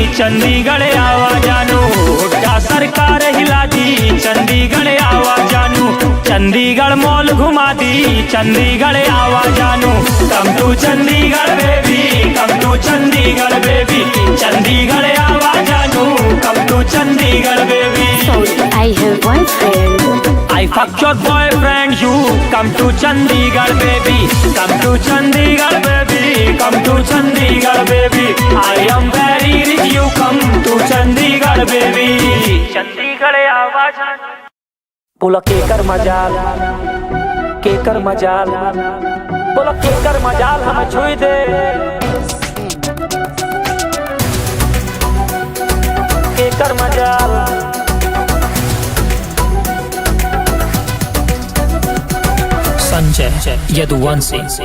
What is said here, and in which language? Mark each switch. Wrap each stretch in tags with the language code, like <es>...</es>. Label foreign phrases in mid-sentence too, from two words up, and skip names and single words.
<bho>चंडीगढ़ आवा जानू, हुड्डा सरकार हिला दी। चंडीगढ़ आवा जानू, चंडीगढ़ मॉल घुमा दी। चंडीगढ़ आवा जानू,</bho> <en>come to Chandigarh baby, come to Chandigarh baby.</en> <bho>चंडीगढ़ आवा जानू,</bho> <en>come to Chandigarh baby. I have boyfriend. I fuck your boyfriend, you come to Chandigarh baby, come to Chandigarh baby, come to Chandigarh baby. I am very rich, you come to Chandigarh baby.</en> <bho>Chandigarh आवाज बोला केकर मजाल, केकर मजाल, बोला केकर मजाल हमें छुई दे। केकर मजाल संजय यदुवंशी।</bho>